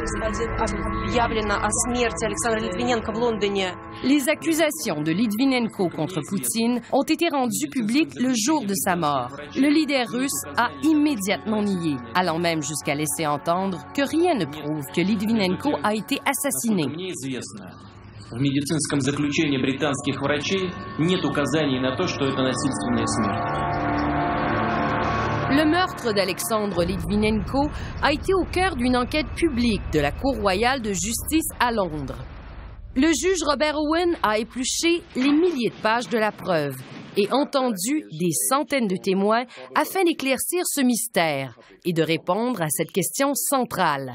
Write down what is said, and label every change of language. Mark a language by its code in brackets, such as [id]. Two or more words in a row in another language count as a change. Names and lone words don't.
[fr] Les accusations de Litvinenko contre Poutine ont été rendues publiques le jour de sa mort. Le leader russe a immédiatement nié, allant même jusqu'à laisser entendre que rien ne prouve que Litvinenko a été assassiné. [ru] В медицинском заключении британских врачей нет указаний на то, что это насильственная смерть. [fr] Le meurtre d'Alexandre Litvinenko a été au cœur d'une enquête publique de la Cour royale de justice à Londres. Le juge Robert Owen a épluché les milliers de pages de la preuve et entendu des centaines de témoins afin d'éclaircir ce mystère et de répondre à cette question centrale.